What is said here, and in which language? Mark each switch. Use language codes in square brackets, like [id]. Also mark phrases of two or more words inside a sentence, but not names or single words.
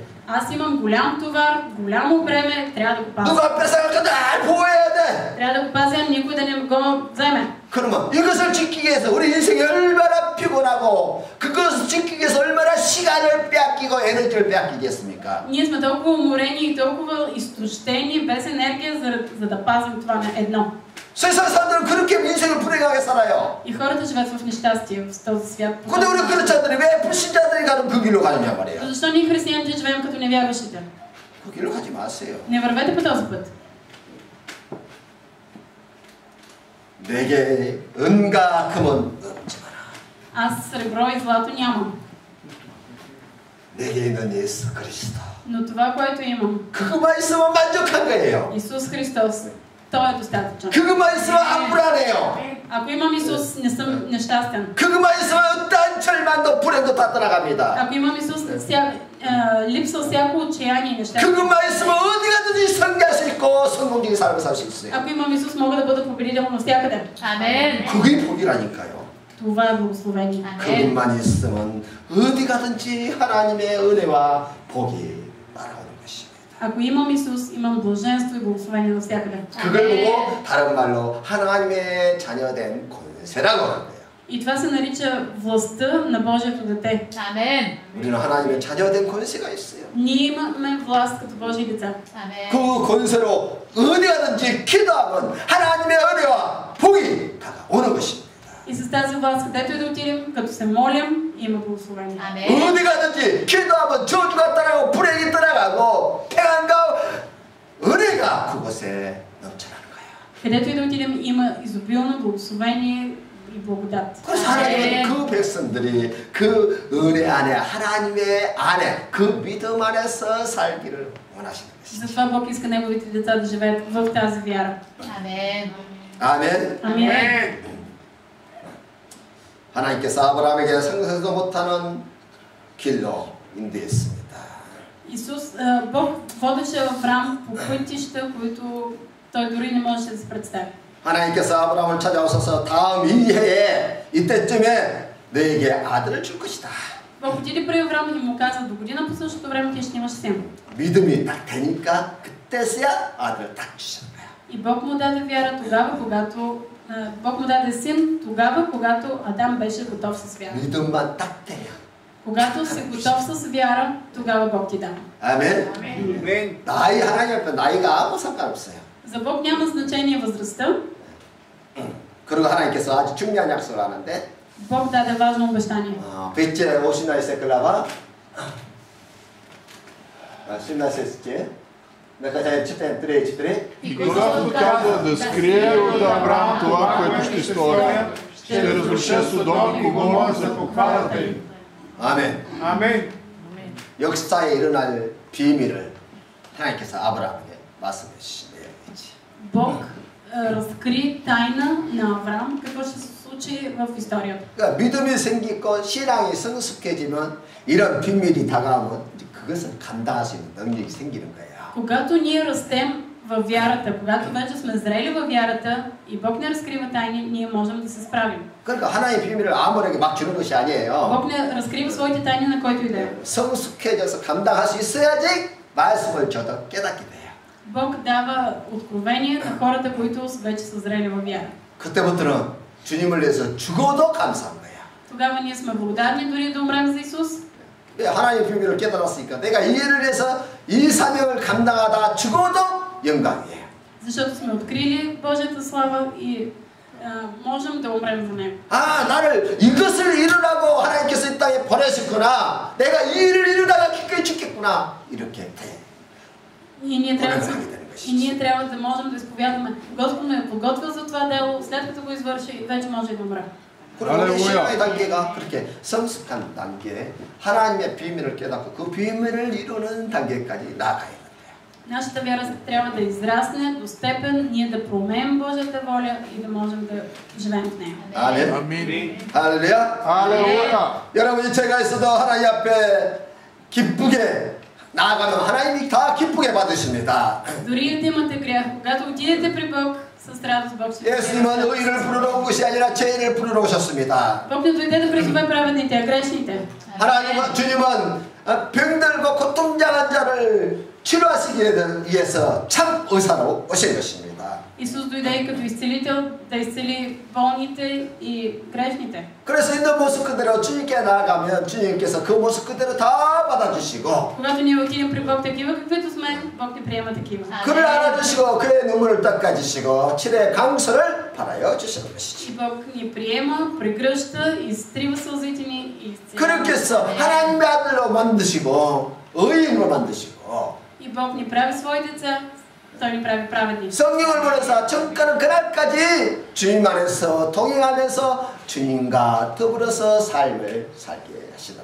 [bg] Аз имам голям товар, голямо бреме, трябва да го пазя. [ko] 누가 뺏어갈까 날 보호해야 돼. [bg] Трябва да го пазя, никой да не го вземе. [ko] 그러면 이것을 지키기 위해서 우리 인생이 얼마나 피곤하고 그것을 지키기 위해서 얼마나 시간을 빼앗기고 에너지를 빼앗기겠습니까? [bg] Ние сме толкова уморени и толкова изтощени, без енергия, за да пазим това на едно. [ko] 세상 사람들은 그렇게 인생을 불행하게 살아요. [bg] И хората живеят в нещастие в този свят. [ko] 근데 우리 그렇지않더니 왜 불신자들이 가는 그 길로 가느냐 말이야. [bg] Защо ние християните живеем като невярващите? [ko] 그 길로 가지 마세요. [bg] Не вървете по този път. [ko] 내게 은과 금은 없지만 [bg] Аз сребро и злато нямам. [ko] 내게 있는 예수 그리스도. [bg] Но това, което имам, [ko] 그것만 있으면 만족한 거예요. [bg] Исус Христос, Той е достатъчен. [ko] 그것만 있으면 안 불안해요. [bg] Ако имам Исус, не съм нещастен. [ko] 그것만 있으면 어떠한 절망도 불행도 다 떠나갑니다. [bg] Ако имам Исус, липсва всяко отчаяние и нещастие. [ko] 그것만 있으면 어디 가든지 성공할 수 있고 성공적인 삶을 살 수 있어요. [bg] Ако имам Исус, мога да бъда победител навсякъде. Амен. [ko] 그게 복이라니까요. [bg] Това е благословение. [ko] 그것만 있으면 어디 가든지 하나님의 은혜와 복이 따라오는 것입니다. [bg] Ако имам Исус, имам блаженство и благословение навсякъде. [ko] 그걸 보고 다른 말로 하나님의 자녀된 권세라고 하는 거예요. [bg] И това се нарича властта на Божието дете. Амен. [ko] 우리는 하나님의 자녀된 권세가 있어요. [bg] Ние имаме власт като Божии деца. [ko] 아멘. 그 권세로 어디 가든지 기도하면 하나님의 은혜와 복이 다가오는 것입니다. [bg] И с тази власт, където и да отидем, като се молим, има благословение. [ko] 아멘. 어디 가든지 기도하면 저주가 떠나고 불행이 떠나가고 평안과 은혜가 그곳에 넘쳐나는 거예요. [bg] Където и да отидем, има изобилно благословение и благодат. [ko] 그래서 하나님은 그 백성들이 그 은혜 안에 하나님의 안에 그 믿음 안에서 살기를 원하시는 것입니다. [bg] Затова Бог иска неговите деца да живеят в тази вяра. [ko] 아멘. 아멘. [bg] Амин. [ko] 하나님께서 아브라함에게 상상도 못하는 길로 인도했습니다. [bg] Исус, Бог водеше Авраам по пътища, които той дори не можеше да се представи. [ko] 하나님께서 아브라함을 찾아오셔서 다음 이 해에 이때쯤에 너에게 아들을 줄 것이다. [bg] Бог отиде при Авраам и му каза, до година по същото време ти ще имаш син. [ko] 믿음이 딱 되니까 그때서야 아들을 딱 주시는 거야. [bg] И Бог му даде вяра тогава, когато Бог му даде син тогава, когато Адам беше готов с вяра. [ko] 믿음만 딱 되면 [bg] Когато си готов с вяра, тогава Бог ти дава. [ko] 아멘. 아멘. 나이 하나님 앞에 나이가 아무 상관없어요. [bg] За Бог няма значение възрастта. [ko] 그리고 하나님께서 아주 중요한 약속을 하는데 [bg] Бог даде важно обещание. вет째 오시나이 세클라바 신나세스지 내가 잘 читаем 3:4 И когато каза да скрие от Авраам това, което ще стори, ще разруша Содом и Гомора за похвалата им. [ko] 아멘. 아멘. 역사에 일어날 비밀을 하나님께서 아브라함에게 말씀해 주신 내용이지. [bg] Бог разкри тайна на Авраам, какво ще се случи в историята. [ko] 그러니까 믿음이 생기고 신앙이 성숙해지면 이런 비밀이 다가오면 그것을 감당할 수 있는 능력이 생기는 거예요. [bg] Когато ние растем във вярата, когато вече сме зрели във вярата и Бог не разкрива тайни, ние можем да се справим. [ko] 그러니까 하나님의 비밀을 아무에게 막 주는 것이 아니에요. [bg] Бог не разкрива своите тайни на който и да е. [ko] 성숙해져서 감당할 수 있어야지 말씀을 줘도 깨닫게 돼요. [bg] Бог дава откровение на хората, които вече са зрели във вяра. [ko] 그때부터는 주님을 위해서 죽어도 감사한 거야. [bg] Тогава ние сме благодарни дори да умрем за Исус. [ko] 하나님의 비밀을 깨달았으니까 내가 이 일을 위해서 이 사명을 감당하다 죽어도 영광이에요. [bg] Защото сме открили Божията слава и можем да умрем за Него. [ko] 아, 나를 이것을 이루라고 하나님께서 이 땅에 보내셨구나. 내가 이 일을 이루다가 기꺼이 죽겠구나. 이렇게 돼. [bg] И ние трябва да можем да изповядаме. Господ ме е подготвил за това дело, след като го извърши, вече може и да умра. [ko] 그리고 우리 신앙의 단계가 그렇게 성숙한 단계, 하나님의 비밀을 깨닫고 그 비밀을 이루는 단계까지 나아가야 돼요. [bg] Нашата вяра трябва да израсне до степен ние да проумеем Божията воля и да можем да живеем в нея. [ko] 아멘. 아멘. 할렐루야. 할렐루야. 여러분이 제가 있어도 하나님 앞에 기쁘게 나아가면 하나님이 다 기쁘게 받으십니다. [bg] Дори да имате грях, когато отидете при Бог, с радост Бог ще ви [ko] 예수님은 의를 부르러 온 것이 아니라 죄인을 부르러 오셨습니다. [bg] Бог не дойде да призове праведните, а грешните. [ko] 하나님은 주님은 병들고 고통당한 자를 치료하시기 위해서 참 의사로 오신 것입니다. [bg] Исус дойде и като изцелител да изцели болните и грешните. [ko] 그래서 있는 모습 그대로 주님께 나아가면 주님께서 그 모습 그대로 다 받아주시고 [bg] Когато ние отидем при Бог такива, каквито сме, Бог ни приема такива. [ko] 그를 안아주시고 그의 눈물을 닦아주시고 치료의 강소를 바라여 주시는 것이지. [bg] И Бог ни приема, прегръща, изтрива сълзите ни и изцелява. [ko] 그렇게 해서 하나님의 아들로 만드시고 의인으로 만드시고 [bg] И Бог ни прави свои деца, Той ни прави праведни. [ko] 성령을 보내서 정가는 그날까지 주님 안에서 동행하면서 주님과 더불어서 삶을 살게 하시다는